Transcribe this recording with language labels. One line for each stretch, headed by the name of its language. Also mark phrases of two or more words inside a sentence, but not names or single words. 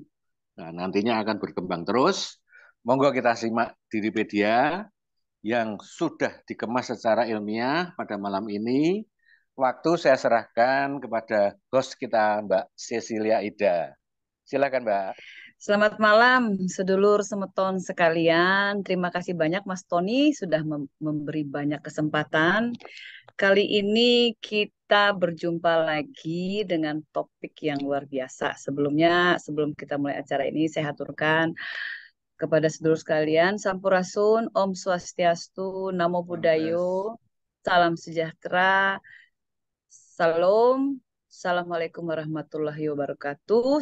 Indonesian: Nah, nantinya akan berkembang terus.
Javanese: Monggo kita
Indonesian: simak Diripedia yang sudah dikemas secara ilmiah pada malam ini. Waktu saya serahkan kepada host kita, Mbak Cecilia Ida. Silakan, Mbak. Selamat malam,
Javanese: sedulur semeton
Indonesian: sekalian. Terima kasih banyak Mas Tony sudah memberi banyak kesempatan. Kali ini kita berjumpa lagi dengan topik yang luar biasa. Sebelum kita mulai acara ini, saya haturkan kepada sedulur sekalian, Sampurasun,
Balinese: Om Swastiastu,
Pali: Namo Buddhayo,
Indonesian: salam sejahtera, Salam,
Arabic: Assalamualaikum warahmatullahi wabarakatuh.